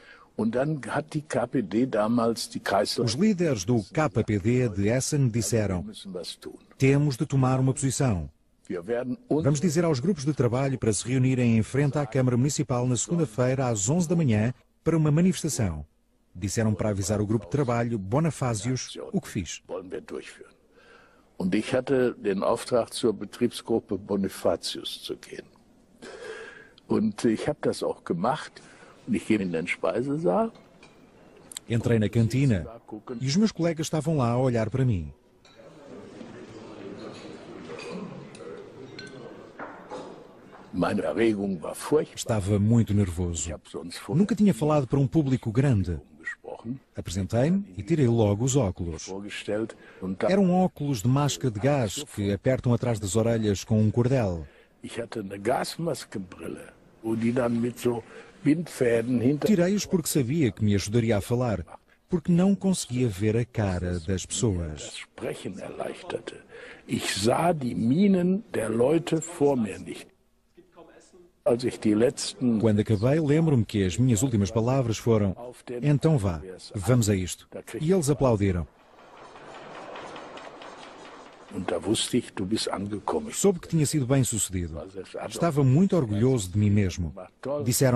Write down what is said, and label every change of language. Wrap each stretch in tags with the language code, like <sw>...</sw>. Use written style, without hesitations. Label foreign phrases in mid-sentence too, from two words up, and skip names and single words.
<pt>Os líderes do KPD de Essen disseram: temos de tomar uma posição. Vamos dizer aos grupos de trabalho para se reunirem em frente à Câmara Municipal na segunda-feira às 11 da manhã para uma manifestação. Disseram para avisar o grupo de trabalho Bonafásios, o que fiz.</pt> <de>Und ich hatte den Auftrag, zur Betriebsgruppe Bonifatius zu gehen. Und ich habe das auch gemacht. Und ich gehe in den Speisesaal.</de> <pt>Entrei na cantina e os meus colegas estavam lá a olhar para mim.</pt> <de>Meine Erregung war furchtbar.</de> <pt>Estava muito nervoso. Nunca tinha falado para um público grande. Apresentei-me e tirei logo os óculos. Eram óculos de máscara de gás que apertam atrás das orelhas com um cordel. Tirei-os porque sabia que me ajudaria a falar, porque não conseguia ver a cara das pessoas.</pt> <de>Ich sah die Mienen der Leute vor mir nicht.</de> <pt>Quando acabei, lembro-me que as minhas últimas palavras foram: então vá, vamos a isto. E eles aplaudiram.</pt> <de>angekommen.</de> <pt>Soube que tinha sido bem sucedido. Estava muito orgulhoso de mim mesmo.</pt>